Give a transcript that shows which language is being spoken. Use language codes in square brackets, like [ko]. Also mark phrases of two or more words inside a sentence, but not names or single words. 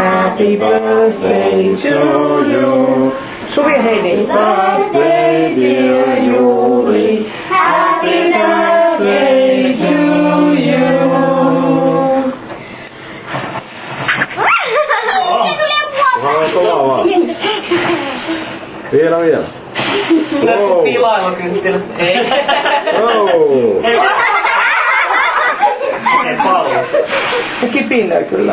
[en] Happy birthday to you. [fi] Suvi ja Heidi. [en] Birthday dear Julie. Happy birthday to you. [fi] Kova vaan. Vielä. Näetkö pilailukynttilä? Ei. Kipinöi kyllä.